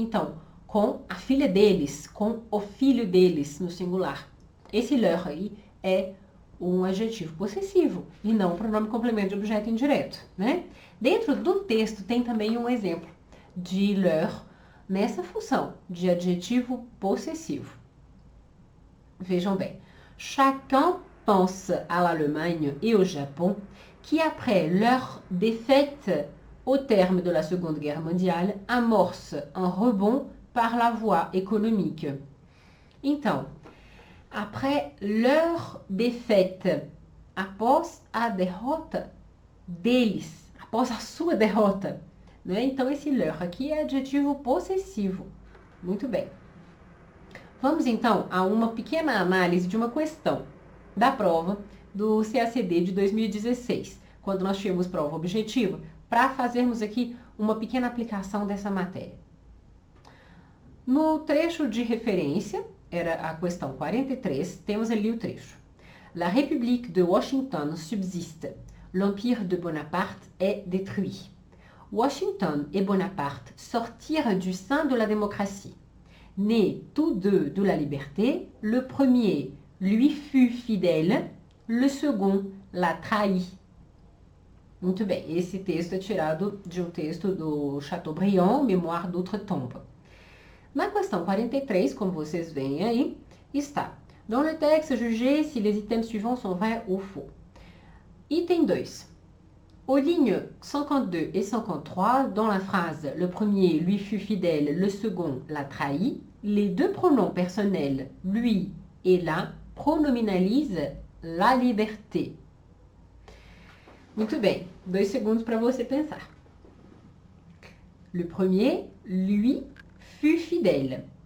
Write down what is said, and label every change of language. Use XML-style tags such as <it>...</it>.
<pt>Então, com a filha deles, com o filho deles no singular. Esse leur aí é um adjetivo possessivo e não um pronome complemento de objeto indireto, né? Dentro do texto tem também um exemplo de leur nessa função de adjetivo possessivo. Vejam bem.</pt> <fr>Chacun pense à l'Allemagne et au Japon qui, après leur défaite au terme de la Seconde Guerre mondiale, amorce un rebond par la voie économique.</fr> <pt>Então,</pt> <fr>après leur défaite,</fr> <pt>após a derrota deles, após a sua derrota, né? Então, esse leur aqui é adjetivo possessivo. Muito bem. Vamos, então, a uma pequena análise de uma questão da prova do CACD de 2016, quando nós tínhamos prova objetiva, para fazermos aqui uma pequena aplicação dessa matéria. No trecho de referência, era a questão 43, temos ali o trecho.</pt> <fr>La République de Washington subsiste. L'Empire de Bonaparte est détruit. Washington et Bonaparte sortirent du sein de la démocratie. Nés tous deux de la liberté, le premier lui fut fidèle, le second la trahit.</fr> <pt>Muito bem, esse texto é tirado de um texto do Chateaubriand, Mémoire d'Outre-Tombe. Na questão 43, como vocês veem aí, está:</pt> <fr>dans le texte, jugez si les items suivants sont vrais ou faux. Item 2. Aux lignes 52 et 53, dans la phrase « Le premier lui fut fidèle, le second l'a trahi », les deux pronoms personnels « lui » et « la » pronominalisent la liberté.</fr> <pt>Muito bem, 2 segundos para você pensar.</pt> <fr>Le premier, lui, fut fidèle.</fr>